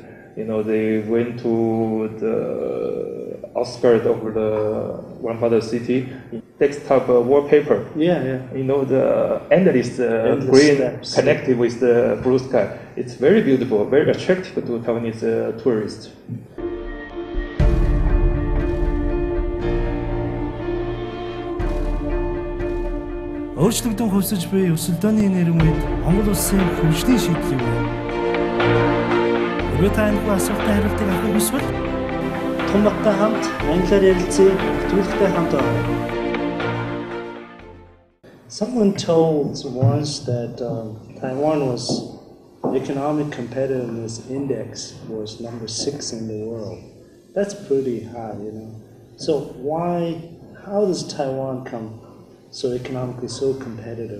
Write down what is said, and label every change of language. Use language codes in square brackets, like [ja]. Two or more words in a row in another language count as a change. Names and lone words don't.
[en] They went to the outskirts of the Ulaanbaatar city desktop wallpaper. Yeah, yeah. You know, the endless green steps, connected with the blue sky. It's very beautiful, very attractive to Taiwanese tourists. [mn] Өөрчлөгдөн хувьсаж буй өсөлтөөний нэрийн үед Монгол улсын хөгжлийн шийдэл юу вэ? Өөрөөр таних асуултанд хариултыг авах хүсвэл Отгонбаттай хамт англиар ярилцъя нэвтрүүлэгтэй хамт байна. [en] Someone told once that Taiwan was economic competitiveness index was number 6 in the world. That's pretty high, you know. So how does Taiwan come so economically so competitive?